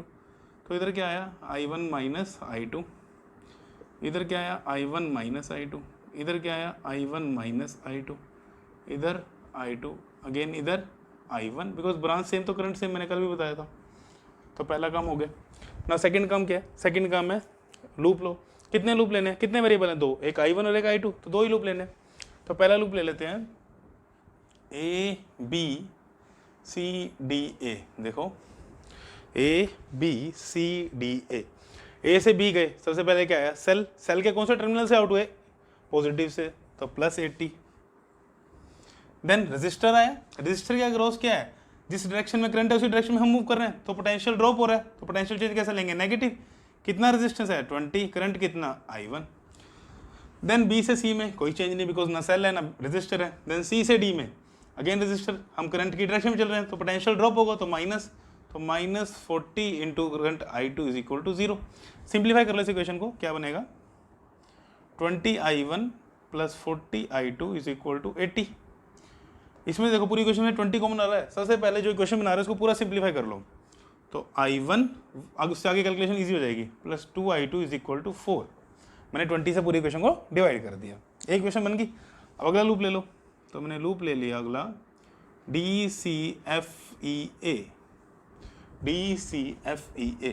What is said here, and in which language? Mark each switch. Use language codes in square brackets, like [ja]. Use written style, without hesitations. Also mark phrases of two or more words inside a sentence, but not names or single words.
[hi] तो इधर क्या आया, I1 माइनस I2, इधर क्या आया, I1 माइनस I2, इधर क्या आया, I1 माइनस I2, इधर I2 अगेन, इधर I1, [en] because branch same [hi] तो [en] current same, [hi] मैंने कल भी बताया था। तो पहला काम हो गया ना। सेकंड काम क्या है, सेकंड काम है लूप लो। कितने लूप लेने हैं, कितने वेरिएबल हैं, दो, एक I1 और एक I2, तो दो ही लूप लेने हैं। तो पहला लूप ले लेते हैं A B C D A। देखो A B C D A, ए से बी गए, सबसे पहले क्या आया, सेल। सेल के कौन से टर्मिनल से आउट हुए, पॉजिटिव से, तो +80। देन रजिस्टर आया, रजिस्टर का ग्रोस क्या है, जिस डायरेक्शन में करंट है उसी डायरेक्शन में हम मूव कर रहे हैं, तो [en] potential drop [hi] हो रहा है, तो [en] potential change [hi] कैसे लेंगे, नेगेटिव। कितना रेजिस्टेंस है, 20, करंट कितना, I1। देन बी से सी में कोई चेंज नहीं, बिकॉज ना सेल है ना रजिस्टर है। देन सी से डी में [en] again register, [hi] हम करंट की डायरेक्शन में चल रहे हैं तो [en] potential drop [hi] होगा, तो माइनस, तो -40 [en] into current I2 is equal to 0. [hi] सिंप्लीफाई कर लो इस इक्वेशन को, क्या बनेगा, [en] 20I1 plus 40I2 is equal to 80. [hi] इसमें देखो पूरी इक्वेशन में 20 कॉमन आ रहा है। सबसे पहले जो इक्वेशन बना रहे हैं उसको पूरा सिंप्लीफाई कर लो, तो I1, अब उससे आगे [en] calculation easy [hi] हो जाएगी, [en] plus 2I2 is equal to 4. [hi] मैंने 20 से पूरी इक्वेशन को डिवाइड कर दिया, एक इक्वेशन बन गई। अब अगला लूप ले लो, तो मैंने लूप ले लिया अगला DCFEA, DCFEA।